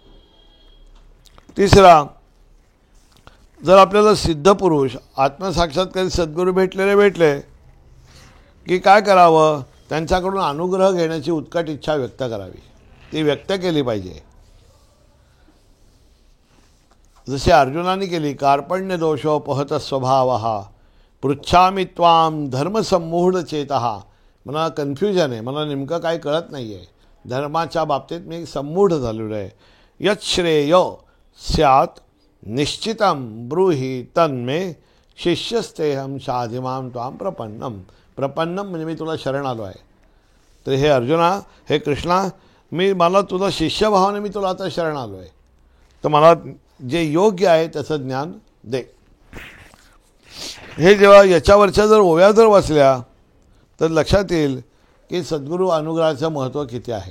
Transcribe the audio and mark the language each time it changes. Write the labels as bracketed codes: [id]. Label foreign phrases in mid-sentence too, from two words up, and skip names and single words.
[mr] तिसरा, जर आपल्याला सिद्धपुरुष आत्मसाक्षात्कारी सद्गुरू भेटले की काय करावं? त्यांच्याकडून अनुग्रह घेण्याची उत्कट इच्छा व्यक्त करावी, ती व्यक्त केली पाहिजे. जशी अर्जुनाने केली, [sa] कार्पण्य दोषोपहत स्वभाव पृच्छामि त्वाम धर्मसम्मूढ चेतः. [mr] मला कन्फ्युजन आहे, मला नेमकं काय कळत नाही आहे, धर्माच्या बाबतीत मी संमूढ झालेलो आहे. [sa] यत् श्रेय स्यात् निश्चितम ब्रूहि तन्मे शिष्यस्तेहम शाधिमाम त्वाम प्रपन्नम. [mr] प्रपन्नम म्हणजे मी तुला शरण आलो आहे. तर हे अर्जुना, हे कृष्णा, मला तुला शिष्यभावाने मी तुला आता शरण आलो आहे, तर मला जे योग्य आहे त्याचं ज्ञान दे. हे जेव्हा याच्यावरच्या जर ओव्या जर वाचल्या तर लक्षात येईल की सद्गुरू अनुग्रहाचं महत्त्व किती आहे.